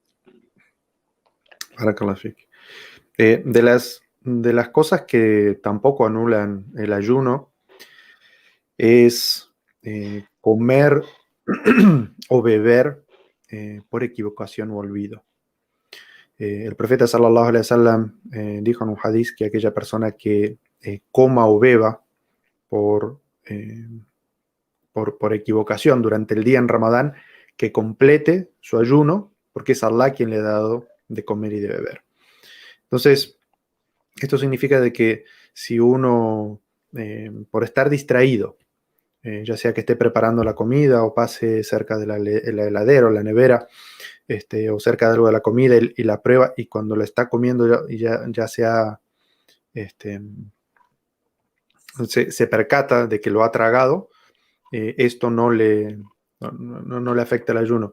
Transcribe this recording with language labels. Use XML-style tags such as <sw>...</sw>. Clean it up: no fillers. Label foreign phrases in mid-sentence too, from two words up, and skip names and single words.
<es>De las cosas que tampoco anulan el ayuno es comer o beber por equivocación o olvido. El profeta</es> <ar>صلى الله عليه وسلم</ar> <es>dijo en un hadith que aquella persona que coma o beba por, por equivocación durante el día en Ramadán, que complete su ayuno, porque es Allah quien le ha dado de comer y de beber. Entonces, esto significa de que si uno, por estar distraído, ya sea que esté preparando la comida o pase cerca de la heladera o la nevera, o cerca de algo de la comida y la prueba, y cuando la está comiendo ya sea, se percata de que lo ha tragado, esto no le afecta el ayuno.</es>